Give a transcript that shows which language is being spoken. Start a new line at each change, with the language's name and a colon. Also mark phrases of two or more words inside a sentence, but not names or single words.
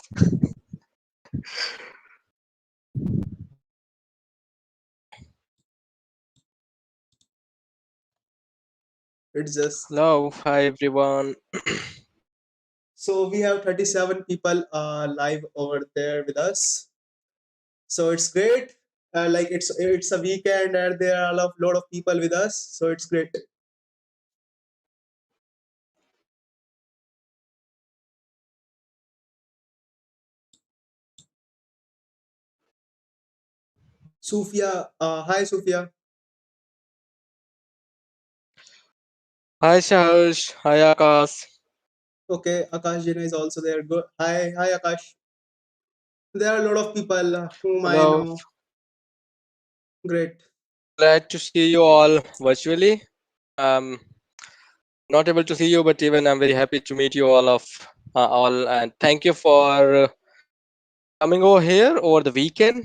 English: It's just Hello, hi everyone. so we have 37 people live over there with us. So it's great. Like it's a weekend and there are lot of people with us. So it's great. Sufia, hi Sufia. Hi Shaharsh, hi Akash. Okay, Akash Jina is also there. Good. Hi Akash. There are a lot of people whom I Hello, know. Great. glad to see you all virtually. Um, not able to see you, but even I'm very happy to meet you all, and thank you for coming over here over the weekend.